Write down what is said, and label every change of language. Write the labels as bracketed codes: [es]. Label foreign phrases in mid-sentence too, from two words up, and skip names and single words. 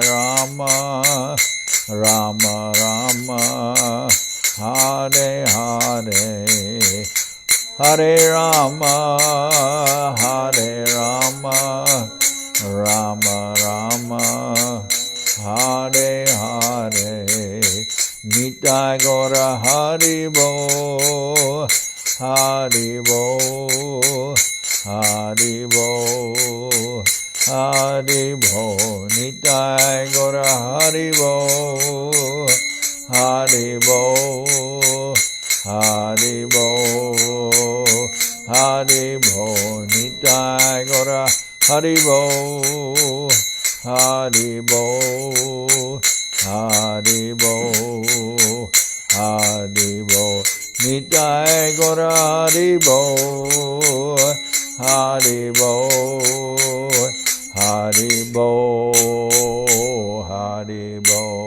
[sa] Rama, Rama Rama, Hare Hare, Hare Rama, Hare Rama, Rama Rama, Hare Hare, [bn] নিতাই গোরা হরিবো, হরিবো, হরিবো, হরিবো, নিতাই গোরা হরিবো, হরিবো, হরিবো, হরিবো, নিতাই গোরা হরিবো, হরিবো, হরিবো, হরিবো, নিতাই গোরা হরিবো, হরিবো, হরিবো, হরিবো.